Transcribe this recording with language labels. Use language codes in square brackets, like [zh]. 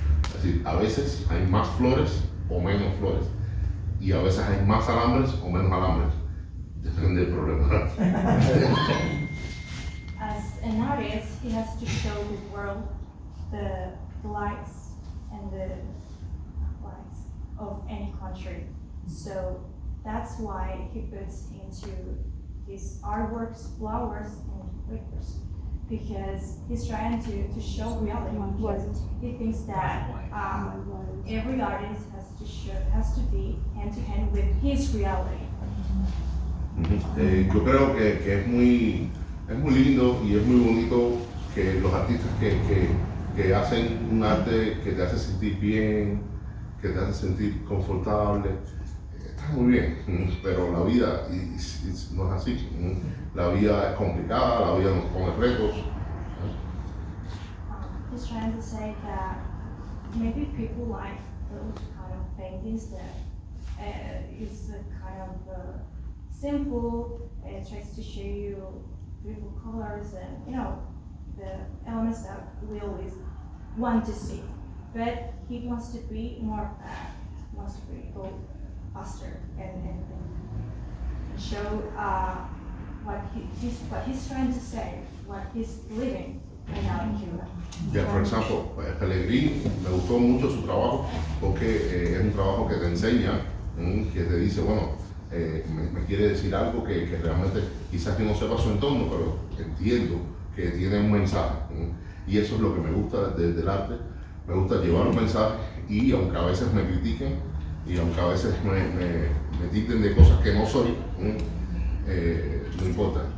[es] Es decir, a veces hay más flores o menos flores y a veces hay más alambres o menos alambres. Depende del problema. [en] As an artist, he has to show the world the lights and the lights of any country. So that's why he puts into his artworks flowers and glitters, because he's trying to show reality. Because he thinks that every artist has to be hand to hand with his reality. [es] Yo creo que es muy lindo y es muy bonito que los artistas que hacen un arte que te hace sentir bien, que te hace sentir confortable, está muy bien, pero la vida no es así. La vida es complicada, la vida nos pone retos. [en] He's trying to say that maybe people like those kind of paintings that is a kind of simple, tries to show you beautiful colors and, you know, the elements that we always want to see. But he wants to be more, wants to go faster and show what he's trying to say, what he's living right now in Cuba. Yeah, for example, [es] Pellegrini, me gustó mucho su trabajo porque es un trabajo que te enseña, que te dice, bueno, me quiere decir algo que realmente quizás que no sepa su entorno, pero entiendo que tiene un mensaje. Y eso es lo que me gusta del arte. Me gusta llevar un mensaje y aunque a veces me critiquen y aunque a veces me tilden de cosas que no soy, no importa.